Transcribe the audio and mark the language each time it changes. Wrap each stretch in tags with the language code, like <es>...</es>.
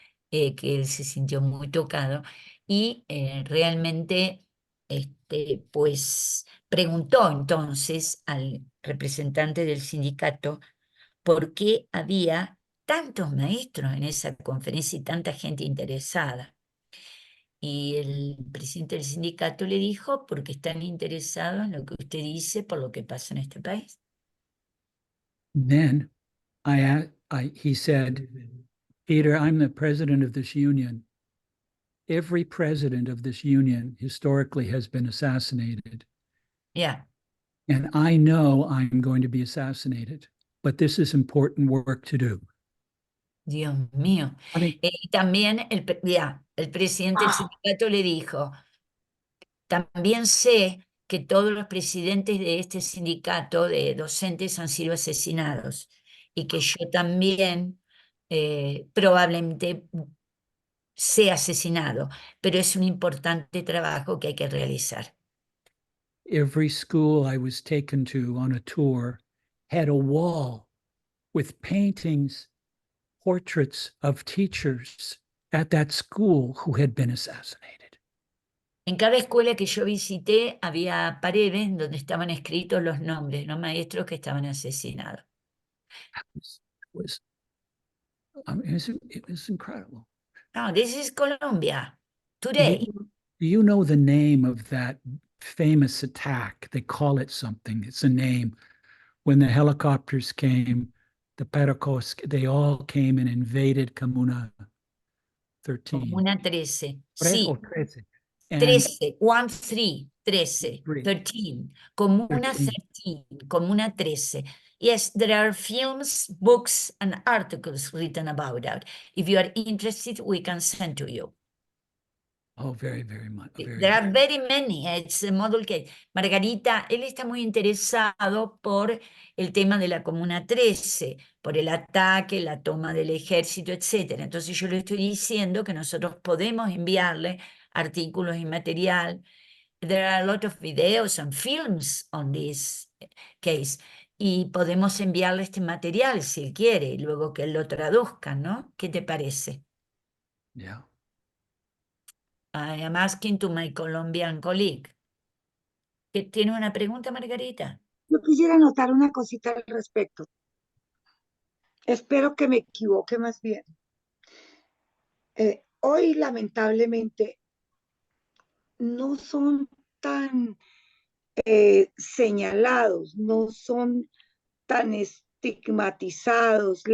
<es>que él se sintió muy tocado y realmente, pues, preguntó entonces al representante del sindicato por qué había tantos maestros en esa conferencia y tanta gente interesada. Y el presidente del sindicato le dijo, porque están interesados en lo que usted dice por lo que pasa en este país.</es> <en>Then he said, Peter, I'm the president of this union. Every president of this union historically has been assassinated. Yeah. And I know I'm going to be assassinated, but this is important work to do.</en> <es>Dios mío.</es> <en>I mean,</en> <es>Y también el presidente del sindicato le dijo, también sé que todos los presidentes de este sindicato de docentes han sido asesinados y que yo también probablemente sea asesinado, pero es un importante trabajo que hay que realizar.</es> <en>every school I was taken to on a tour had a wall with paintings, portraits of teachers at that school who had been assassinated.</en> <es>En cada escuela que yo visité había paredes donde estaban escritos los nombres de los maestros que estaban asesinados.</es> <en>It was incredible. No, this is Colombia Do today. you know the name of that famous attack? They call it something. It's a name. When the helicopters came, the Paracos, they all came and invaded Comuna 13.</en> <es>Comuna 13. Sí,</es> <en>13. And 13, 1, 3, 13, Three. 13. Comuna 13. 13, Comuna 13. Yes, there are films, books, and articles written about that. If you are interested, we can send to you. Oh, very, very much. There are very many. It's a model case.</en> <es>Margarita, él está muy interesado por el tema de la Comuna 13, por el ataque, la toma del ejército, etc. Entonces yo le estoy diciendo que nosotros podemos enviarle artículos y material.</es> <en>There are a lot of videos and films on this case.</en> <es>Y podemos enviarle este material si él quiere, y luego que él lo traduzca, ¿no? ¿Qué te parece?</es> <en>Yeah. I am asking to my Colombian colleague.</en> <es>¿Tiene una pregunta, Margarita? Yo quisiera anotar una cosita al respecto. Espero que me equivoque más bien. Hoy, lamentablemente, no son tan señalados, no son tan estigmatizados.</es>